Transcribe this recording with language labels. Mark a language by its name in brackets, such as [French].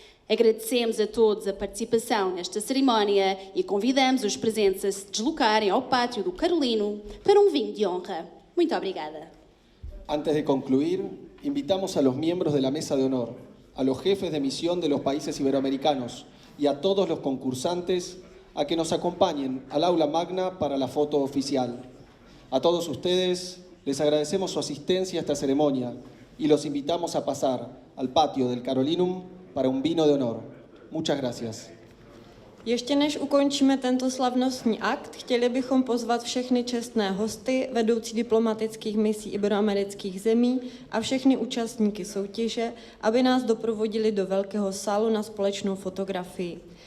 [Portuguese] Agradecemos a todos a participação nesta cerimónia e convidamos os presentes a se deslocarem ao pátio do Carolino para um vinho de honra. Muito obrigada. [Spanish] Antes de concluir, invitamos a los miembros de la mesa de honor, a los jefes de misión de los países iberoamericanos y a todos los concursantes a que nos acompañen al aula magna para la foto oficial. A todos ustedes les agradecemos su asistencia a esta ceremonia y los invitamos a pasar al patio del Carolinum para un vino de honor. Muchas gracias. [Czech] Ještě než ukončíme tento slavnostní akt, chtěli bychom pozvat všechny čestné hosty, vedoucí diplomatických misí iberoamerických zemí a všechny účastníky soutěže, aby nás doprovodili do velkého sálu na společnou fotografii.